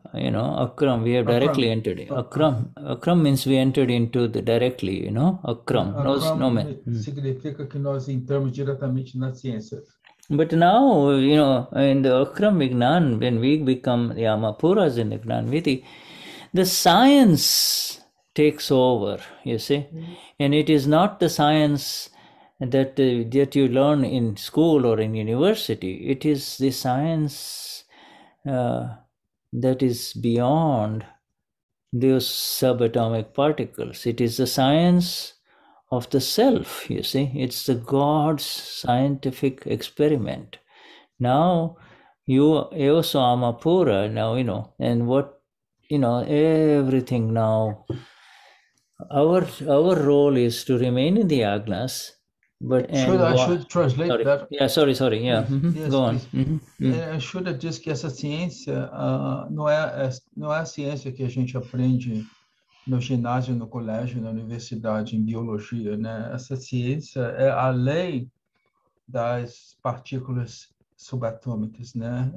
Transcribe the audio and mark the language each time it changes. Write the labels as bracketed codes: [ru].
[en] Akram, we have directly entered. Akram means we entered into directly, Akram. [pt] Significa que nós entramos diretamente na ciência. [en] But now, in the Akram Vignan, when we become the Amapuras in the Gnanviti, the science takes over, you see. And it is not the science that you learn in school or in university. It is the science that is beyond those subatomic particles. It is the science of the self, you see. It's the God's scientific experiment. Now, you also Amapura, now, and what, everything now. Our role is to remain in the Agnas, but... I should translate that? Yeah, sorry, yeah. Yes, go on. [pt] Shuddha diz que essa ciência não é a ciência que a gente aprende no ginásio, no colégio, na universidade, em biologia, né? Essa ciência é além das partículas subatômicas, né?